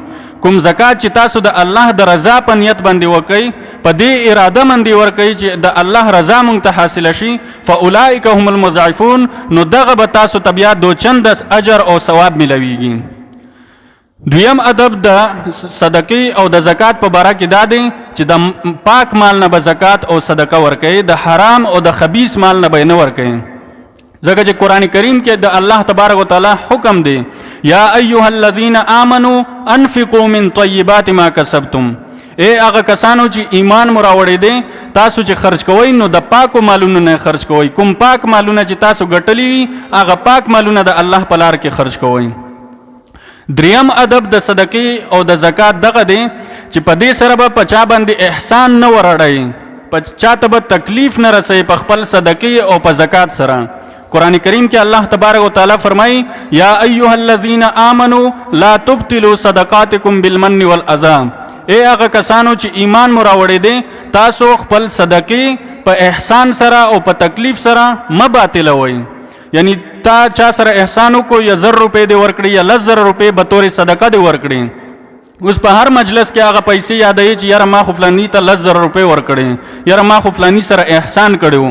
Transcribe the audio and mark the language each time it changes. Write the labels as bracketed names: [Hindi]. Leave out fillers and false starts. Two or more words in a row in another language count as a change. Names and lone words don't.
[Pashto] کوم زکات چې تاسو د الله د رضا په نیت باندې وکئ، په دې اراده باندې ورکئ چې د الله رضا مونږ ته حاصله شي، [Arabic] فاولئک هم المضعفون، [Pashto] نو دغه به تاسو ته بیا دو چند اجر او ثواب ملویږي. دویم ادب د صدقې او د زکات په باره کې دا دی چې د پاک مال نه به زکات او صدقه ورکئ، د حرام او د خبیث مال نه به نه ورکئ. ځکه چې قرآن کریم کې د [Arabic] الله تبارک وتعالی [Pashto] حکم دی [Arabic] یا ایها الذین آمنوا انفقوا من طیبات ما کسبتم. [Pashto] ای هغه کسانو چې ایمان مو راوړی دی تاسو چې خرج کوئ نو د پاکو مالونو نه خرج کوئ. کوم پاک مالونه چې تاسو ګټلی وي هغه پاک مالونه د الله په لار کې خرج کوئ. دریم ادب د صدقې او د زکات دغه دی چې په دې سره به په چا باندې احسان نه ورړئ، په چا ته به تکلیف نه رسئ په خپل صدقې او په زکات سره. قرآن کریم کې [Arabic] الله تبارک وتعالی [Pashto] فرمایي [Arabic] یا ایها الذین آمنوا لا تبطلوا صدقاتکم بالمن والاذى. [Pashto] ای هغه کسانو چې ایمان مو راوړی دی تاسو خپل صدقې په احسان سره او په تکلیف سره مه باطلوئ. یعنی تا چا سره احسان وکړو یا 1000 روپۍ دې ورکړي یا 10,000 روپۍ به طور صدقه دې ورکړي. اوس په هر مجلس کې هغه پیسې یادوي چې یاره ما خو فلاني ته 10,000 روپۍ ورکړې، یاره ما خو فلاني سره احسان کړی.